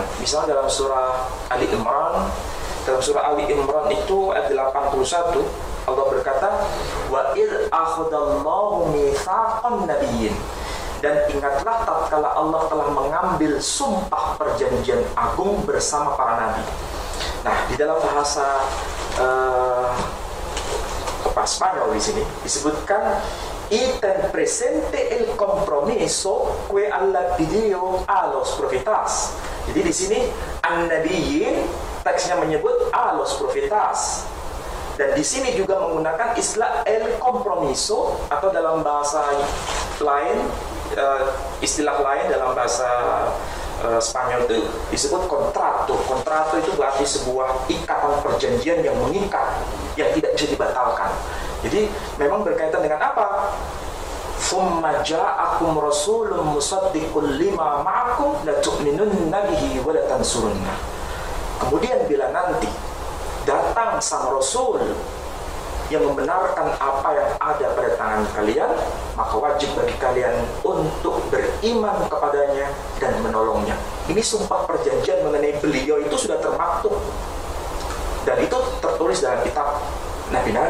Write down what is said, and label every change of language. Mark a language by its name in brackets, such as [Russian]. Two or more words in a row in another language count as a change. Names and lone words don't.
[Indonesian] Misalnya dalam surah Ali Imran, itu ayat 81, Allah berkata, [Arabic] وإذ أخذ الله ميثاق النبيين, [Indonesian] dan ingatlah tatkala Allah telah mengambil sumpah perjanjian agung bersama para nabi. Nah, di dalam bahasa Spanyol di sini disebutkan [Spanish] ten presente el compromiso que Allah pidió a los profetas. [Indonesian] Jadi di sini an-nabiyyin teksnya menyebut [Spanish] a los profetas. [Indonesian] Dan di sini juga menggunakan istilah [Spanish] el compromiso, [Indonesian] atau dalam bahasa lain, istilah lain dalam bahasa Spanyol itu disebut kontrato. Kontrato itu berarti sebuah ikatan perjanjian yang mengikat, yang tidak bisa dibatalkan. Jadi memang berkaitan dengan apa? [Arabic] ثم جاءكم رسول مصدق لما معكم لتؤمنن به ولتنصرنه. [Indonesian] Kemudian bila nanti datang sang rasul yang membenarkan apa yang ada pada tangan kalian, maka wajib bagi kalian untuk beriman kepadanya dan menolongnya. Ini sumpah perjanjian mengenai beliau itu sudah termaktub, dan itu tertulis dalam kitab Nabi-Nabi.